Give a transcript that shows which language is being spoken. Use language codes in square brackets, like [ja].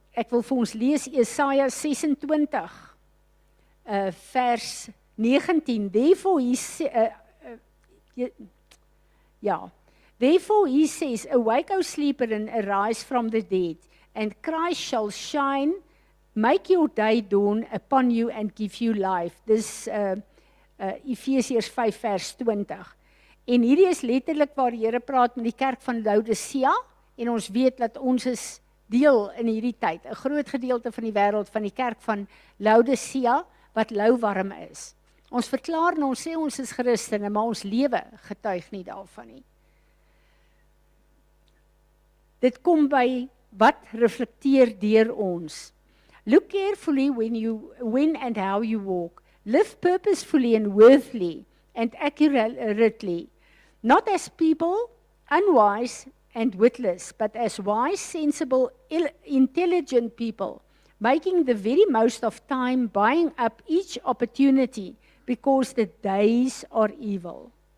[af] Ek wil vir ons lees Jesaja 26, vers 19. [en] Therefore he says, awake, O sleeper, and arise from the dead, and Christ shall shine, make your day dawn upon you and give you life. [af] Dis Efesiërs 5 vers 20. En hierdie is letterlik waar die Here praat met die kerk van Laodicea, en ons weet dat ons is deel in hierdie tyd, 'n groot gedeelte van die wêreld van die kerk van Laodicea, wat louwarm is. Ons verklaar en ons sê ons is Christene, maar ons lewe getuig nie daarvan nie. Dit kom by wat reflekteer deur ons. [en] Look carefully when and how you walk. Live purposefully and worthily and accurately, not as people, unwise and witless, but as wise, sensible, intelligent people, making the very most of time, buying up each opportunity, because the days are evil.